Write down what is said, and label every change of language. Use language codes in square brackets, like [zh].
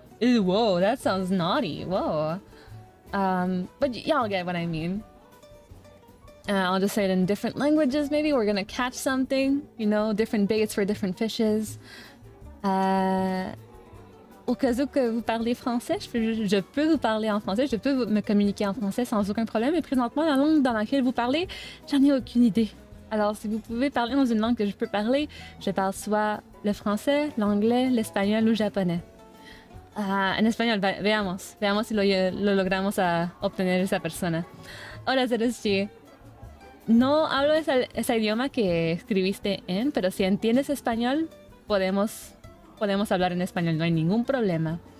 [en] Whoa, that sounds naughty. Whoa. But y'all get what I mean. I'll just say it in different languages, maybe. We're gonna catch something, you know, different baits for different fishes. [fr] Au cas où que vous parlez français, je peux vous parler en français, je peux me communiquer en français sans aucun problème. Mais présentement, la langue dans laquelle vous parlez, j'en ai aucune idée. Alors, si vous pouvez parler dans une langue que je peux parler, je parle soit le français, l'anglais, l'espagnol ou le japonais. [es] En español, veamos si lo logramos a obtener esa persona. Hola, Zerushi. No hablo ese idioma que escribiste en, pero si entiendes español, podemos hablar en español, no hay ningún problema.